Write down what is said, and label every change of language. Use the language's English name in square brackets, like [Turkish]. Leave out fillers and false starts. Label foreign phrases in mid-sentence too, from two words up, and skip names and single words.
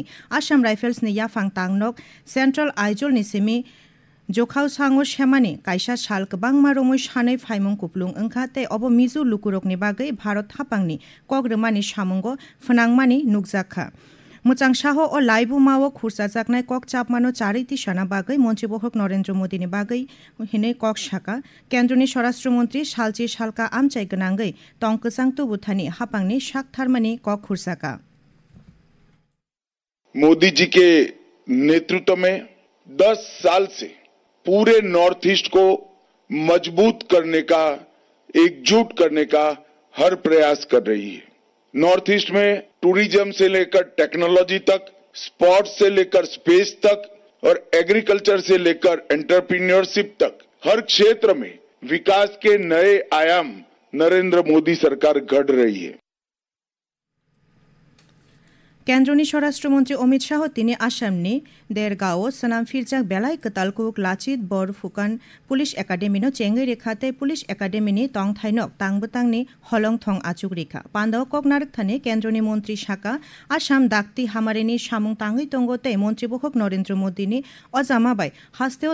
[Bodo] आसाम राइफल्सनि याफां तांनक सेन्ट्रल आइजोलनि सिमी जोखाव सांगो शेमानि कायसा साल गोबांमा रमै सानै फाइमुं कुपलुं ओंखा ते अब मिजो लुकुरकनि बागै भारत हापांनि कग्रोमानि सामुंगो फनांमानि नुकजाखा मुचां शाह ओ लाइबु माओ खुरसा जाकनाय कक चापमानो चारैति साना बागै मन्त्रीबहक नरेन्द्र मोदीनि बागै हिनै कक शाका केन्द्रनि स्वराष्ट्रमन्त्री शालची शालका आमचाय गनांगै टंकसां तुबुथानि हापांनि शाकथारमानि कक खुरसाका [Hindi] मोदी जी के नेतृत्व में 10 साल से पूरे नॉर्थ ईस्ट को मजबूत करने का एकजुट करने का हर प्रयास कर रही है। नॉर्थ ईस्ट में टूरिज्म से लेकर टेक्नोलॉजी तक, स्पोर्ट्स से लेकर स्पेस तक और एग्रीकल्चर से लेकर एंटरप्रेन्योरशिप तक हर क्षेत्र में विकास के नए आयाम नरेंद्र मोदी सरकार गढ़ रही है। [Bodo] केन्द्रनि स्वराष्ट्रमन्त्री अमित शाह तिनी आसामनि देरगांव सनाम फिरजाक बेलाय कतालकुक लाचित बरफुकान पुलिस एकाडेमिनो चेंगै रेखाते पुलिस एकाडेमिनि तंथाइनक तांबतांनि हलं थं आचुक रेखा पान्दाव ककनारक थाने केन्द्रनि मन्त्री शाका आसाम दाक्ति हामारेनि सामुं तांगै तंगते मन्त्रीबहक नरेन्द्र मोदीनि अजामाबाय हास्तेव